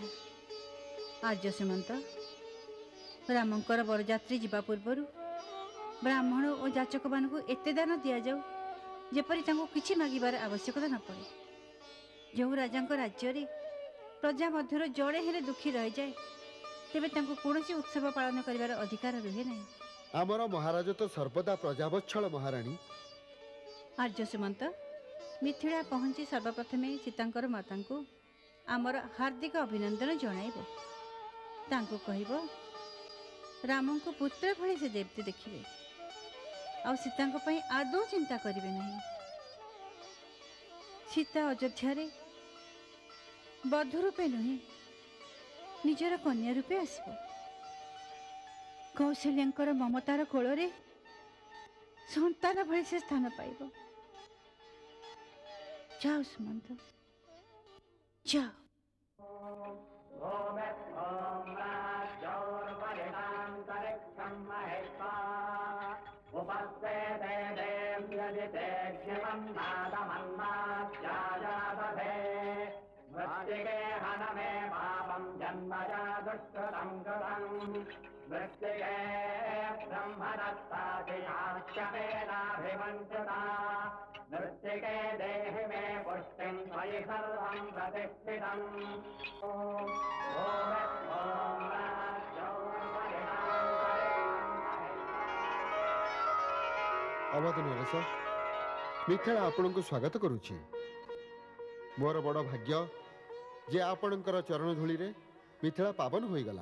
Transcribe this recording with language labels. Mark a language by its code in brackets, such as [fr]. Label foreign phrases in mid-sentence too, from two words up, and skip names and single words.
[or] ଆର୍ଯ୍ୟ ସୁମନ୍ତ, ରାମଙ୍କର ବରଯାତ୍ରୀ ଯିବା ପୂର୍ବରୁ ବ୍ରାହ୍ମଣ ଓ ଯାଚକମାନଙ୍କୁ ଏତେ ଦାନ ଦିଆଯାଉ ଯେପରି ତାଙ୍କୁ କିଛି ମାଗିବାର ଆବଶ୍ୟକତା ନ ପଡ଼େ। ଯେଉଁ ରାଜାଙ୍କ ରାଜ୍ୟରେ ପ୍ରଜା ମଧ୍ୟରୁ ଜଣେ ହେଲେ ଦୁଃଖୀ ରହିଯାଏ, ତେବେ ତାଙ୍କୁ କୌଣସି ଉତ୍ସବ ପାଳନ କରିବାର ଅଧିକାର ରହେ ନାହିଁ। ଆମର ମହାରାଜ ତ ସର୍ବଦା ପ୍ରଜାବତ୍ସଳ ମହାରାଣୀ। ଆର୍ଯ୍ୟ ସୁମନ୍ତ ମିଥିଳା ପହଞ୍ଚି ସର୍ବପ୍ରଥମେ ସୀତାଙ୍କର ମାତାଙ୍କୁ ଆମର ହାର୍ଦ୍ଦିକ ଅଭିନନ୍ଦନ ଜଣାଇବ। ତାଙ୍କୁ କହିବ ରାମଙ୍କୁ ପୁତ୍ର ଭଳି ସେ ଦେବତୀ ଦେଖିବେ ଆ ସୀତାଙ୍କ ପାଇଁ ଆଦୌ ଚିନ୍ତା କରିବେ ନାହିଁ। ସୀତା ଅଯୋଧ୍ୟା ରେ ବଧୂ ରୂପେ ନୁହେଁ ନିଜର କନ୍ୟା ରୂପେ ଆସିବ। କୌଶଲ୍ୟାଙ୍କର ମମତାର କୋଳରେ ସନ୍ତାନ ଭଳି ସେ ସ୍ଥାନ ପାଇବ। ଯାଅ ସୁମନ୍ତ ଯାଅ। [sa] मृत्तिके हनमे पापं जन्मजा दुष्कृतं कृतं मृत्तिके ब्रह्मदत्तादियाश्यमेनाभिवञ्चिता मृत्तिके देहि मे पुष्टिं त्वयि सर्वं प्रतिष्ठितम् [or] ଅବଧ ନରେଶ ମିଥିଳା ଆପଣ କୁ ସ୍ୱାଗତ କରୁଛି। ମୋର ବଡ଼ ଭାଗ୍ୟ ଯେ ଆପଣକର ଚରଣ ଧୂଳି ରେ ମିଥିଳା ପାବନ ହୋଇ ଗଲା।